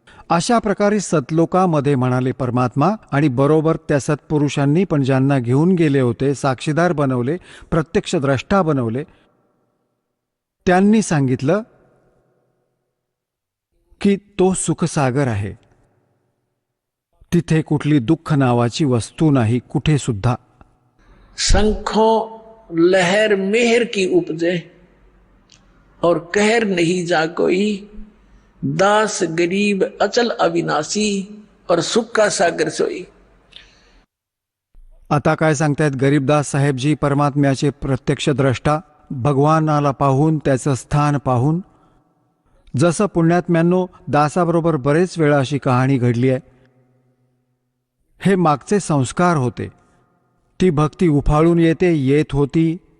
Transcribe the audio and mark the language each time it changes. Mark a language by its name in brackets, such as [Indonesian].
[Marathi] अशा प्रकारे सतलोकामध्ये म्हणाले परमात्मा. आणि बरोबर त्या सत्पुरुषांनी पण ज्यांना घेऊन गेले होते, साक्षीदार बनवले, प्रत्यक्ष द्रष्टा बनवले, त्यांनी सांगितलं की तो सुखसागर आहे. तिथे कुठली दुःख नावाची वस्तू नाही, कुठे सुद्धा. [Hindi] शंखों लहर मेहर की उपजे और कहर नहीं जा कोई. दास गरीब अचल अविनाशी और सुख का सागर सोई. [Marathi] आता काय सांगतायत गरीबदास साहेबजी, परमात्म्याचे प्रत्यक्ष द्रष्टा, भगवानाला पाहून, त्याचं स्थान पाहून. जसं पुण्यात्म्यांनो दासाबरोबर बरेच वेळा अशी कहाणी घडली आहे. हे मागचे संस्कार होते. ती भक्ती उफाळून येत होती.